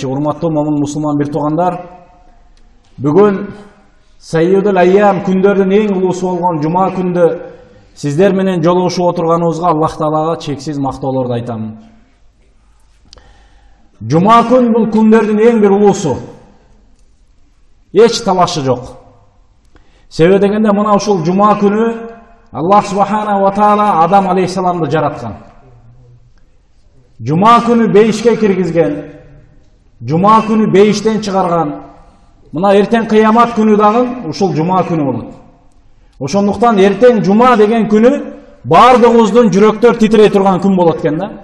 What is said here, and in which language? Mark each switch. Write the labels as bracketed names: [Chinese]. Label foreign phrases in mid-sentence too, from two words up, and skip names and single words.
[Kyrgyz] Урматтуу момун мусулман бир туугандар, бүгүн [Arabic] سيد الأيام [Kyrgyz] күндөрдүн эң улуусу болгон жума күндө сиздер менен жолугушуп отурганыбызга Аллах таалага чексиз мактоолорду айтам. Жума күн бул күндөрдүн эң бир улуусу. Эч талашы жок. Себеби дегенде мына ушул жума күнү [Arabic] الله سبحانه وتعالى [Kyrgyz] Адам алейхиссаламды жараткан. Жума күнү бейишке киргизген. Жума күнү бейиштен чыгарган. Мына эртең кыямат күнү дагы ушул жума күнү болот. Ошондуктан эртең жума деген күнү бардыгыбыздын жүрөктөр титирей турган күн болот экен да.